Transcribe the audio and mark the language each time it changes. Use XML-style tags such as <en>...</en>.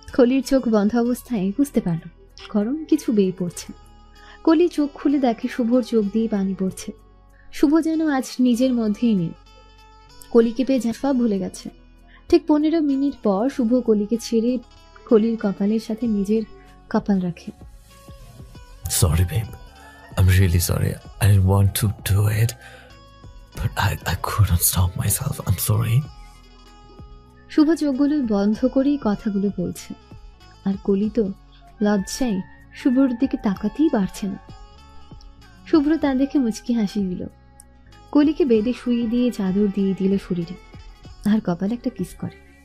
<bn>কলির চোখ বন্ধ অবস্থায় বুঝতে পারল গরম কিছু বেয়ে পড়ছে। কলি চোখ খুলে দেখে শুভর চোখ দিয়ে পানি পড়ছে। শুভ যেন আজ নিজের মধ্যেই নেই, কলিকে পেয়ে সব ভুলে গেছে। ঠিক 15 মিনিট পর শুভ কলিকে ছেড়ে কলির কপালের সাথে নিজের কপাল রাখে।</bn> <en>Sorry babe, I'm really sorry. I didn't want to do it, but I couldn't stop myself. I'm sorry.</en> <bn>শুভ চোখগুলো বন্ধ করেই কথাগুলো বলছে, আর কলি তো লজ্জায় শুভর দিকে তাকাতেই পারছে না। শুভ্র তা দেখে মুচকি হাসি দিল। কলিকে বেডে শুয়ে দিয়ে চাদর দিয়ে দিল শরীরে, আর কপালে একটা কিস করে।</bn>